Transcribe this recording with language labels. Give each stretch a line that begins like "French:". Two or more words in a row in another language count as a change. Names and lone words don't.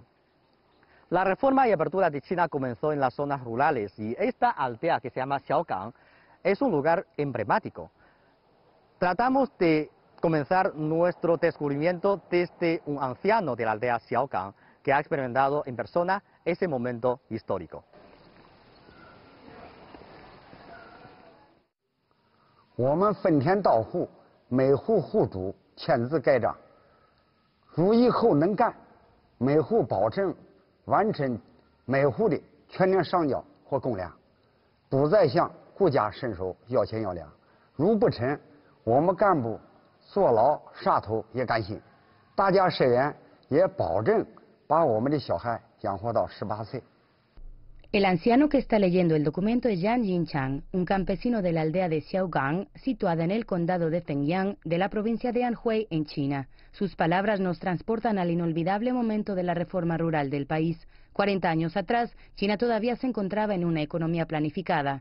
Spanish: La reforma y apertura de China comenzó en las zonas rurales y esta aldea que se llama Xiaogang es un lugar emblemático. Tratamos de comenzar nuestro descubrimiento desde un anciano de la aldea Xiaogang que ha experimentado en persona ese momento histórico.
Chinese: 我们分田到户，每户户主签字盖章。如以后能干，每户保证完成每户的全年上缴或公粮，不再向国家伸手要钱要粮。如不成，我们干部坐牢杀头也甘心。大家社员也保证把我们的小孩养活到18岁。
Spanish: El anciano que está leyendo el documento es Yang Yingchang, un campesino de la aldea de Xiaogang, situada en el condado de Zhengyang, de la provincia de Anhui, en China. Sus palabras nos transportan al inolvidable momento de la reforma rural del país. 40 años atrás, China todavía se encontraba en una economía planificada.